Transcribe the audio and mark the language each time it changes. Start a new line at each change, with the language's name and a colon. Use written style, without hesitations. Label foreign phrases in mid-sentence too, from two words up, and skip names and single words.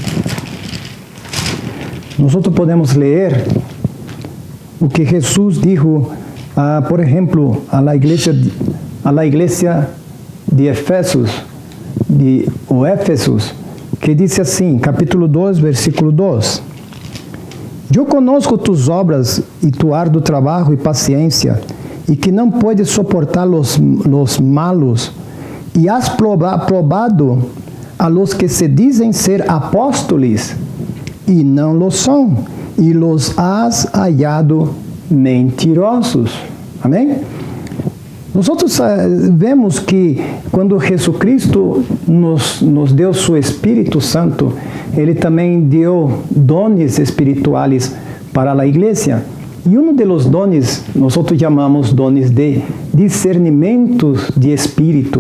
Portuguese: o que Jesus dijo, por exemplo,
Spanish: a la
Portuguese: igreja de Efésios, que diz assim, capítulo 2, versículo 2: Eu
Spanish: conozco tus obras
Portuguese: e tu árduo trabalho e paciência, e que não
Spanish: puedes soportar los malos,
Portuguese: e
Spanish: has probado a los
Portuguese: que se dizem ser apóstoles, e não lo são, e
Spanish: los has hallado mentirosos.
Portuguese: Amém? Nós vemos que quando Jesus Cristo nos deu seu Espírito Santo, Ele também deu dones espirituais para a igreja. E um dos dones, nós chamamos dones de discernimento de espírito.